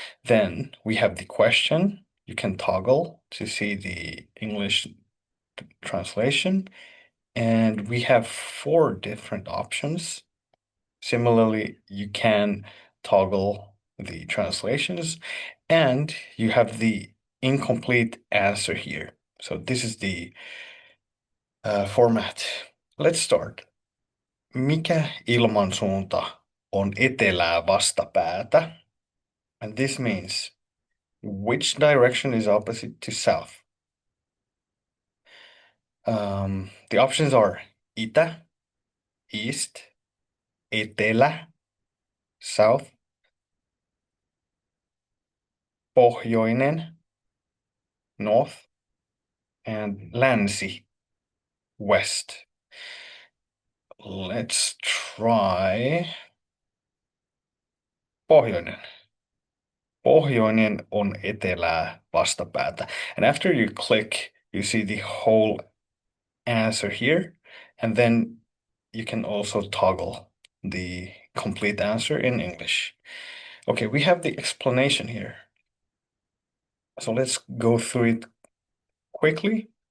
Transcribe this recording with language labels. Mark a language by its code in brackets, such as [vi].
[en] Then we have the question. You can toggle to see the English translation, and we have four different options. Similarly, you can toggle the translations and you have the incomplete answer here. So this is the format. Let's start. [fi] Mikä ilmansuunta on etelää vastapäätä? [en] And this means which direction is opposite to south? The options are itä, east, etelä, south, pohjoinen, north, and länsi, west. Let's try pohjoinen. [fi] Pohjoinen on etelää vastapäätä. [en] And after you click, you see the whole answer here. And then you can also toggle the complete answer in English. Okay, we have the explanation here. So let's go through it quickly.